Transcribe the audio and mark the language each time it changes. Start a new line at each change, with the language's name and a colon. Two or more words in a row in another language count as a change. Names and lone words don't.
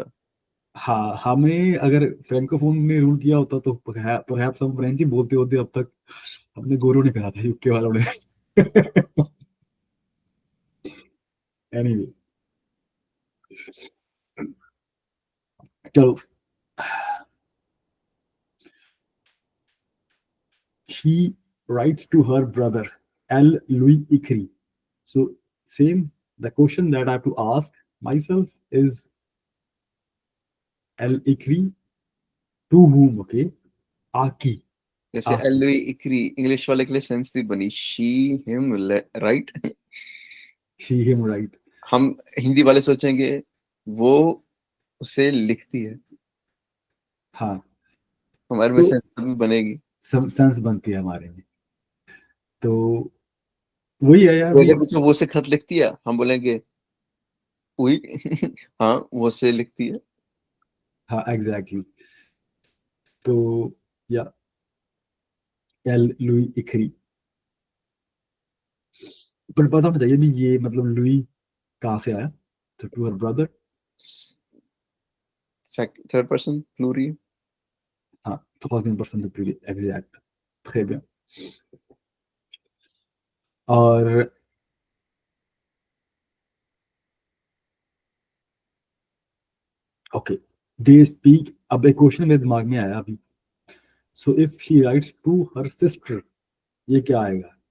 Hindi: हाँ, हमें अगर फ्रैंकोफोन ने रूल किया होता तो परहैप्स हम फ्रेंच ही बोलते होते अब तक। हमने गोरों ने कहा था, यूके वालों ने। एनीवे, चलो।
English: She writes to her brother L.
French: Louis Ikri.
English: So same, the question that I have to ask myself is L. Ikri to whom? Okay, Aki.
Hindi: जैसे
French: Aki. elle lui écrit
Hindi: इंग्लिश वाले के लिए सेंस थी बनी,
English: she him, right. She, him, right?
Hindi: हम हिंदी वाले सोचेंगे वो उसे लिखती है, हाँ, हमारे में तो सेंस तभी बनेगी। सब सेंस बनती है हमारे में। तो वही है यार तो भी। अगर पूछो वो से खत लिखती है, हम बोलेंगे हुई। हाँ वो से लिखती है। हाँ, एग्जैक्टली। तो या
French: elle lui écrit,
Hindi: पर पता होना चाहिए भी ये मतलब लुई कहाँ से आया।
English: तो to her brother. third person plural.
Hindi: हाँ, 1000% एग्जैक्ट।
French: très bien।
Hindi: और ओके,
English: they speak,
Hindi: अब एक क्वेश्चन मेरे दिमाग में आया अभी।
English: so if she writes to her sister,
Hindi: ये क्या आएगा।